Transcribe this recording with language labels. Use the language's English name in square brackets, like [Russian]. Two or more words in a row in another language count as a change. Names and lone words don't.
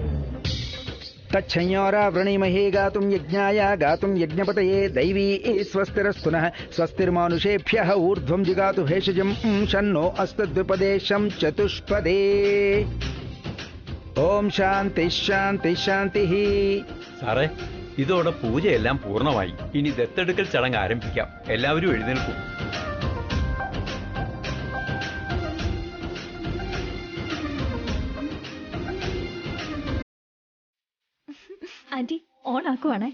[Sanskrit] तच्छंयोरा वृणीमहे गातुं यज्ञाय गातुं यज्ञपतये दैवी स्वस्तिरस्तुनः स्वस्तिर्मानुषेभ्यः ऊर्ध्वं जिगातु भेषजं शन्नो अस्तद्विपदे शं चतुष्पदे. ഓം ശാന്തി ശാന്തി ശാന്തി. [Malayalam] സാറേ, ഇതോടെ പൂജയെല്ലാം പൂർണ്ണമായി. ഇനി ദത്തെടുക്കൽ ചടങ്ങ് ആരംഭിക്കാം. എല്ലാവരും എഴുന്നേൽക്കൂ. ആന്റി ഓൺ ആക്കുവാണേ.